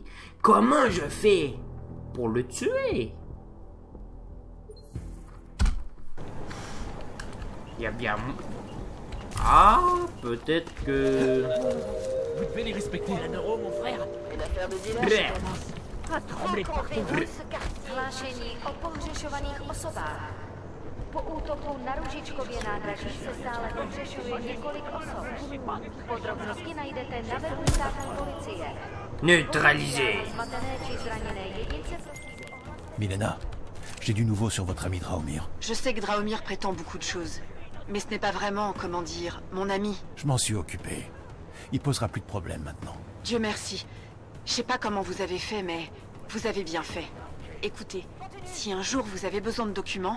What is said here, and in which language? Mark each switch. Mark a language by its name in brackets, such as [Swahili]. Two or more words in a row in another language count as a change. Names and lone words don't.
[French] Comment je fais pour le tuer? Il y a bien... Ah, peut-être que... Vous devez les respecter. La neuro, mon frère. Une affaire de dealer, Bref. je commence. [Czech] Renkontrujte s kartí. Hlášení o pohřešovaných osobách. Po útoku na Ružičkově nádraží se stále pohřešuje několik osob. Podrobnosti najdete na webu státní policie. [French] Neutralisé. [Czech] Zmatené či zraněné jedince [French] Milena, j'ai du nouveau sur votre ami Draumir. Je sais que Draumir prétend beaucoup de choses. Mais ce n'est pas vraiment, comment dire, mon ami. Je m'en suis occupé. Il posera plus de problème maintenant. Dieu merci. Je sais pas comment vous avez fait, mais vous avez bien fait. Écoutez, si un jour vous avez besoin de documents...